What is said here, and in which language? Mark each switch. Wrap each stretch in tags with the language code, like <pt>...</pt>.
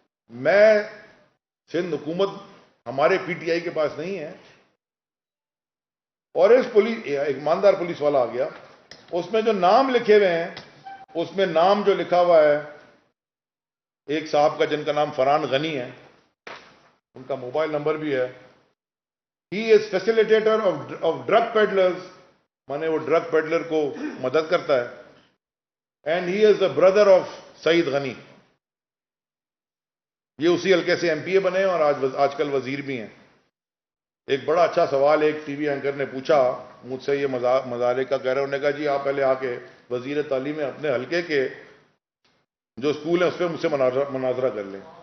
<ur>میں سندھ حکومت, ہمارے پی ٹی آئی کے پاس نہیں ہے, اور اس پولیس, ایک ایماندار پولیس والا آ گیا, اس میں جو نام لکھے ہوئے ہیں, اس میں نام جو لکھا ہوا ہے ایک صاحب کا جن کا نام فرحان غنی ہے, ان کا موبائل نمبر بھی ہے.</ur> <en>he is facilitator of drug peddlers,</en> <ur>مانے وہ ڈرگ پیڈلر کو مدد کرتا ہے.</ur> <en>And he is a brother of Saeed Ghani.</en> <ur>یہ اسی حلقے سے ایم پی اے بنے اور آج کل وزیر بھی ہیں. ایک بڑا اچھا سوال ایک ٹی وی اینکر نے پوچھا مجھ سے, یہ مزارے کا کہہ رہے, انہوں نے کہا جی آپ پہلے آ کے وزیر تعلیم میں اپنے حلقے کے جو اسکول ہیں اس پہ مجھ سے مناظرہ کر لیں.</ur>